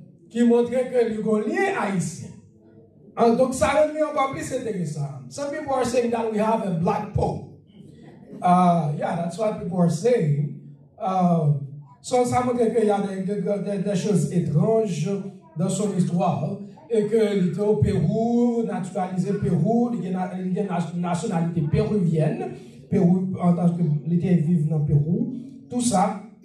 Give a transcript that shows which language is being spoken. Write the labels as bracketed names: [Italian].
[French] Qui montrait que le Gaullien est haïtien. Donc, ça rend encore plus intéressant. [English] Some people are saying that we have a black pope. Yeah, that's what people are saying. [French] So, ça montre qu'il y a des choses étranges dans son histoire et qu'il était au Pérou, naturalisé Pérou, il y a une nationalité péruvienne, Pérou en tant qu'il était vivant dans Pérou, tout ça.